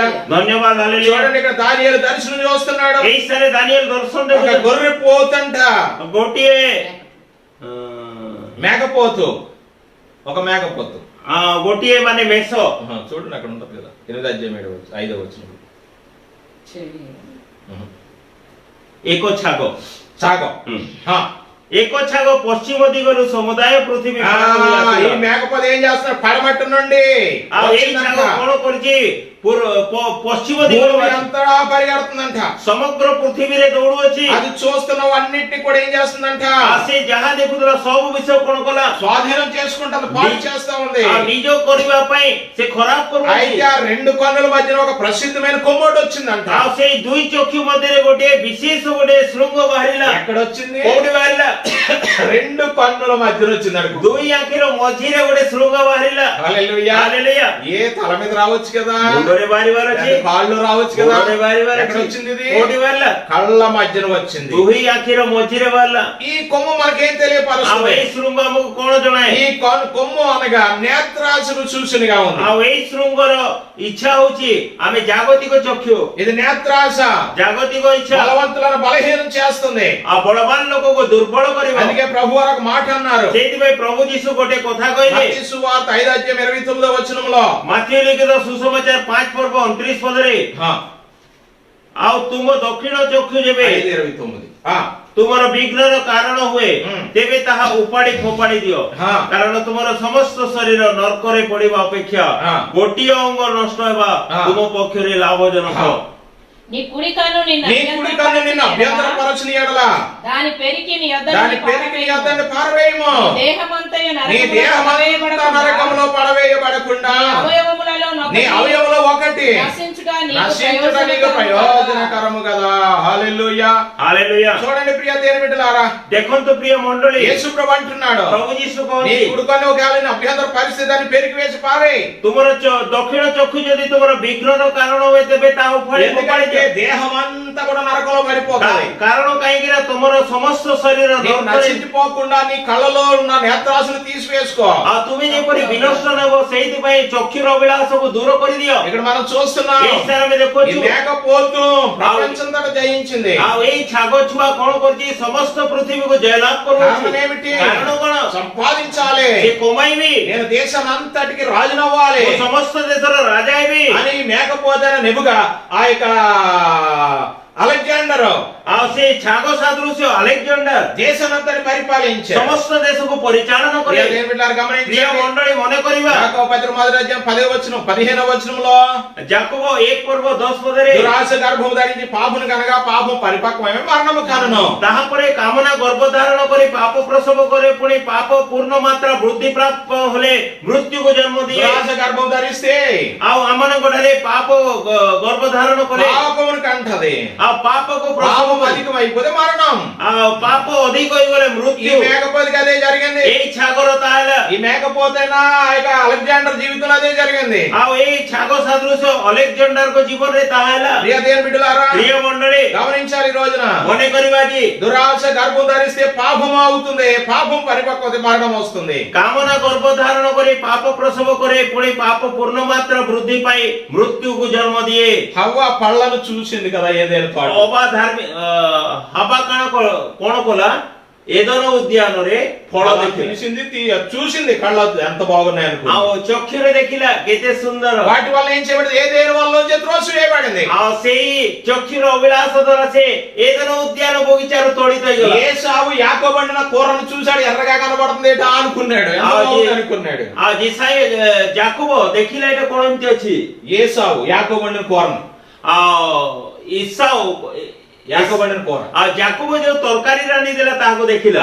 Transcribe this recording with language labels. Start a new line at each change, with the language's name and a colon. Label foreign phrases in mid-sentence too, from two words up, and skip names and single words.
Telugu: ధన్యవాద. హల్లెలూయా. చూడండి, ఇక్కడ దానియేలు దర్శనం చూస్తున్నాడు.
Odia: ଏଇ ସାରେ ଦାନିଏଲ ଦର୍ଶନ
Telugu: ఒక
Odia: দেখুছে।
Telugu: గొర్రె పోతంట,
Odia: গোটিয়ে
Telugu: మేకపోతు, ఒక మేకపోతు,
Odia: ଗୋଟିଏ ମାନେ ମେଷ।
Telugu: చూడండి అక్కడ ఉంటుంది కదా 8:5 వచనం.
Odia: ଏକ ଛାଗ। ଛାଗ। ଏକ ଛାଗ ପଶ୍ଚିମ ଦିଗରୁ ସମୁଦାୟ ପୃଥିବୀ
Telugu: ఆ,
Odia: ପାର ହୋଇ
Telugu: ఈ
Odia: ଆସିଲା।
Telugu: మేకపోతే ఏం చేస్తున్నాడు? పడమట్టు నుండి
Odia: ଆଉ ଏଇ
Telugu: వచ్చిందంట.
Odia: ଛାଗ କଣ କରିଛି? ପଶ୍ଚିମ ଦିଗରୁ
Telugu: భూమి అంతా పరిగెడుతుందంట.
Odia: ସମଗ୍ର ପୃଥିବୀରେ ଦୌଡୁଅଛି।
Telugu: అది చూస్తున్నవన్నిటిని కూడా ఏం చేస్తుందంట?
Odia: ଆଉ ସେ ଯାହା ଦେଖୁଥିଲା ସବୁ ବିଷୟ କଣ କଲା?
Telugu: స్వాధీనం చేసుకుంటుంది, పాడు చేస్తా ఉంది.
Odia: ଆଉ ନିଜ କରିବା ପାଇଁ ସେ ଖରାପ କରୁଛି।
Telugu: అయితే ఆ రెండు కన్నుల మధ్యన ఒక ప్రసిద్ధమైన కొమ్మోడు వచ్చిందంట.
Odia: ଆଉ ସେଇ ଦୁଇ ଚକ୍ଷୁ ମଧ୍ୟରେ ଗୋଟିଏ ବିଶେଷ ଗୋଟେ ଶୃଙ୍ଗ ବାହାରିଲା।
Telugu: ఎక్కడ వచ్చింది?
Odia: କୋଉଠି ବାହାରିଲା?
Telugu: రెండు కన్నుల మధ్యన వచ్చింది అనుకో.
Odia: ଦୁଇ ଆଖିର ମଝିରେ ଗୋଟେ ଶୃଙ୍ଗ ବାହାରିଲା।
Telugu: హల్లెలూయా.
Odia: ହାଲେଲୁయా।
Telugu: ఏ తల మీద రావచ్చు కదా,
Odia: ମୁଣ୍ଡରେ ବାହାରିବାର ଅଛି,
Telugu: లేదా కాళ్ళు రావచ్చు కదా.
Odia: ମୁଣ୍ଡରେ ବାହାରିବାର
Telugu: ఎక్కడ
Odia: ଅଛି।
Telugu: వచ్చింది ఇది?
Odia: କୋଉଠି ବାହାରିଲା?
Telugu: కళ్ళ మధ్యన వచ్చింది.
Odia: ଦୁଇ ଆଖିର ମଝିରେ ବାହାରିଲା।
Telugu: ఈ కొమ్ము మనకేం
Odia: ଆଉ
Telugu: తెలియపరుస్తుంది?
Odia: ଏଇ ଶୃଙ୍ଗ ଆମକୁ କଣ ଜଣାଏ?
Telugu: ఈ కొమ్ము అనగా నేత్రాసులు చూసినగా ఉంది.
Odia: ଆଉ ଏଇ ଶୃଙ୍ଗର ଇଚ୍ଛା ହଉଛି ଆମେ ଜାଗତିକ ଚକ୍ଷୁ,
Telugu: ఇది నేత్రాశ
Odia: ଜାଗତିକ ଇଚ୍ଛା
Telugu: బలవంతులను బలహీనం చేస్తుంది.
Odia: ଆଉ ବଳବାନ ଲୋକକୁ ଦୁର୍ବଳ କରିବା।
Telugu: అందుకే ప్రభు వారు ఒక మాట అన్నారు.
Odia: ସେଇଥିପାଇଁ ପ୍ରଭୁ ଯୀଶୁ ଗୋଟେ କଥା କହିଲେ।
Telugu: మత్తయి సువార్త 5:29
Odia: ମାଥିଉ ଲିଖିତ ସୁସମାଚାର 5 ପର୍ବ 29 ପଦରେ, ହଁ, ଆଉ ତୁମ ଦକ୍ଷିଣ ଚକ୍ଷୁ ଯେବେ 5:29 ତୁମର ବିଘ୍ନର କାରଣ ହୁଏ ତେବେ ତାହା ଉପାଡ଼ି ଫୋପାଡ଼ି ଦିଅ। ହଁ। କାରଣ ତୁମର ସମସ୍ତ ଶରୀର ନର୍କରେ ପଡିବା ଅପେକ୍ଷା ହଁ। ଗୋଟିଏ ଅଙ୍ଗ ନଷ୍ଟ ହେବା ହଁ। ତୁମ ପକ୍ଷରେ ଲାଭଜନକ। ହଁ।
Telugu: నీ కుడి కన్ను నీ కుడి కన్ను నిన్ను అభ్యంతరపరచని ఎడల దాని పెరికి నీ దాని పెరికి నీ యొద్ద పారవేయము. దేహమంతయు నీ దేహమంతా నరకములో పడవేయబడకుండా అవయవములలో నీ అవయవములో ఒకటి నశించుట నశించుట నీకు ప్రయోజనకరము కదా. హల్లెలూయా. హల్లెలూయా। చూడండి ప్రియ దేవుని బిడ్డలారా,
Odia: ଦେଖନ୍ତୁ ପ୍ରିୟ ମଣ୍ଡଳୀ,
Telugu: యేసు ప్రభు అంటున్నాడు,
Odia: ପ୍ରଭୁ ଯୀଶୁ
Telugu: నీ
Odia: କହନ୍ତି
Telugu: కుడి కన్ను ఒకవేళ నీ అభ్యంతర పరిస్థితి అని పెరికి వేసి పారేయి.
Odia: ତୁମର ଦକ୍ଷିଣ ଚକ୍ଷୁ ଯଦି ତୁମର ବିଘ୍ନର କାରଣ ହୁଏ ତେବେ ତାହା ଉପାଡ଼ି ଫୋପାଡ଼ି
Telugu: ఎందుకంటే
Odia: ଦିଅ।
Telugu: దేహం అంతా కూడా నరకంలో పడిపోతుంది.
Odia: କାରଣ କାହିଁକି ନା ତୁମର ସମସ୍ତ ଶରୀର
Telugu: నీవు నశించిపోకుండా నీ కళ్ళలో ఉన్న నేత్రాసులు తీసివేసుకో.
Odia: ଆଉ ତୁମେ ଯେପରି ବିନଷ୍ଟ ନେବ ସେଇଥିପାଇଁ ଚକ୍ଷୁର ଅଭିଳାଷକୁ ଦୂର କରିଦିଅ।
Telugu: ఇక్కడ మనం చూస్తున్నాం,
Odia: ଏଇ ସାରା ଆମେ
Telugu: ఈ
Odia: ଦେଖୁଛୁ।
Telugu: మేకపోతు ప్రపంచంతటా జయించింది.
Odia: ଆଉ ଏଇ ଛାଗ ଛୁଆ କଣ କରୁଛି? ସମସ୍ତ ପୃଥିବୀକୁ ଜୟଲାଭ
Telugu: కారణం
Odia: କରୁଛି।
Telugu: ఏమిటి?
Odia: କାରଣ କଣ?
Telugu: సంపాదించాలి,
Odia: ସେ କମାଇବି,
Telugu: నేను దేశానంతటికి రాజునవ్వాలి
Odia: ମୁଁ ସମସ୍ତ దేଶର ରାଜା ହେବି।
Telugu: అని మేకపోతైన నెబుగా ఆ యొక్క అలెగ్జాండర్
Odia: ଆଉ ସେ ଛାଗ ସାଦୃଶ୍ୟ ଆଲେକ୍ଜାଣ୍ଡର
Telugu: దేశానంతటి పరిపాలించాడు.
Odia: ସମସ୍ତ దేశକୁ ପରିଚାଳନା
Telugu: ప్రియ
Odia: କରେ।
Telugu: దేవుని బిడ్డలారా
Odia: ପ୍ରିୟ
Telugu: గమనించండి,
Odia: ମଣ୍ଡଳୀ ମନେ କରିବା,
Telugu: యాకోబు పత్రిక మొదటి అధ్యాయం 15వ వచనంలో
Odia: ଯାକୋବ 1 ପର୍ବ 10 ପଦରେ,
Telugu: దురాశ గర్భము ధరించి పాపను కనగా పాపం పరిపక్వమే మరణము కనును.
Odia: ତାହାପରେ କାମନା ଗର୍ଭ ଧାରଣ କରି ପାପ ପ୍ରସବ କରେ, ପୁଣି ପାପ ପୂର୍ଣ୍ଣ ମାତ୍ରା ବୃଦ୍ଧି ପ୍ରାପ୍ତ ହେଲେ ମୃତ୍ୟୁକୁ ଜନ୍ମ ଦିଏ।
Telugu: దురాశ గర్భం ధరిస్తే
Odia: ଆଉ ଆମମାନଙ୍କ ଠାରେ ପାପ ଗର୍ଭ ଧାରଣ କରେ,
Telugu: పాపమును కంటది.
Odia: ଆଉ పాపକୁ ପ୍ରସବ
Telugu: పాపం
Odia: କରେ,
Telugu: అధికమైపోతే మరణం.
Odia: ଆଉ పాప ଅଧିକ ହୋଇଗଲେ
Telugu: ఈ
Odia: ମୃତ୍ୟୁ।
Telugu: మేకపోతకి అదే జరిగింది.
Odia: ଏଇ ଛାଗର ତାହେଲା,
Telugu: ఈ మేకపోతైనా ఇక అలెగ్జాండర్ జీవితంలో అదే జరిగింది.
Odia: ଆଉ ଏଇ ଛାଗ ସାଦୃଶ୍ୟ ଅଲେକ୍ଜାଣ୍ଡରଙ୍କ ଜୀବନରେ ତାହା ହେଲା।
Telugu: ప్రియ దేవుని బిడ్డలారా
Odia: ପ୍ରିୟ ମଣ୍ଡଳୀ
Telugu: గమనించాలి, ఈ రోజున
Odia: ମନେ କରିବା ଯେ
Telugu: దురాశ గర్భం ధరిస్తే పాపం అవుతుంది, పాపం పరిపక్వత మరణం వస్తుంది.
Odia: କାମନା ଗର୍ଭ ଧାରଣ କରି ପାପ ପ୍ରସବ କରେ, ପୁଣି ପାପ ପୂର୍ଣ୍ଣ ମାତ୍ରା ବୃଦ୍ଧି ପାଇ ମୃତ୍ୟୁକୁ ଜନ୍ମ ଦିଏ।
Telugu: హవ్వ పళ్ళను చూసింది కదా ఏదేను తోట.
Odia: ଅବା ହବା କଣ କଲା? ଏଦୋନ ଉଦ୍ୟାନରେ ଫଳ ଦେଖିଲା,
Telugu: చూసింది కళ్ళ ఎంత బాగున్నాయి అనుకో.
Odia: ଆଉ ଚକ୍ଷୁରେ ଦେଖିଲା କେତେ ସୁନ୍ଦର।
Telugu: వాటి వల్ల ఏం చేయబడింది? ఏదేను వల్ల త్రోసివేయబడింది.
Odia: ଆଉ ସେଇ ଚକ୍ଷୁର ଅଭିଳାଷ ଦ୍ୱାରା ସେ ଏଦୋନ ଉଦ୍ୟାନ ବଗିଚାରୁ ତଡ଼ିତ ହେଇଗଲା।
Telugu: ఏసావు యాకోబడిన కూరను చూశాడు, ఎర్రగా కనబడుతుంది ఏటా అనుకున్నాడు, ఎంత బాగుంది అనుకున్నాడు.
Odia: ଆଉ ଯାକୋବ ଦେଖିଲା ଏଇଟା କଣ ଏମିତି ଅଛି।
Telugu: ఏసావు యాకోబడిన కూరను,
Odia: ଆଉ ଇସାଉ
Telugu: యాకోబడిన కూర
Odia: ଆଉ ଯାକୋବ ଯୋଉ ତରକାରୀ ରାନ୍ଧିଦେଲା ତାହାକୁ ଦେଖିଲା,